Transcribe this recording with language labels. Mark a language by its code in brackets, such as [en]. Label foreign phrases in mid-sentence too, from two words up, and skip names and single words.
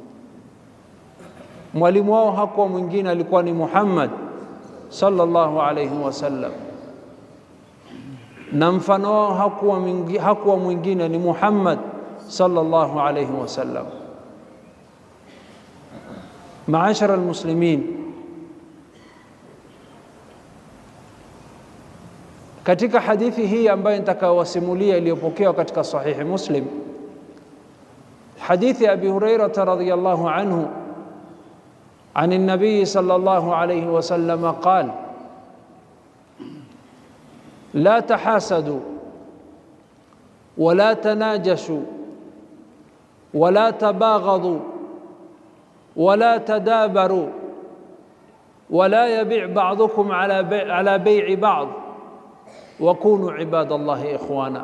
[sw] Mwalimu wao hakuwa mwingine, alikuwa ni Muhammad [ar] صلى الله عليه وسلم, [sw] na mfano wao hakuwa mwingine, ni Muhammad [ar] صلى الله عليه وسلم. معاشر المسلمين, [sw] katika hadithi hii ambayo nitakawasimulia iliyopokewa katika sahihi Muslim, hadithi Abi Hurairah [ar] رضي الله عنه عن النبي صلى الله عليه وسلم قال: لا تحاسدوا ولا تناجشوا ولا تباغضوا ولا تدابروا ولا يبع بعضكم على بيع بعض وكونوا عباد الله إخوانا.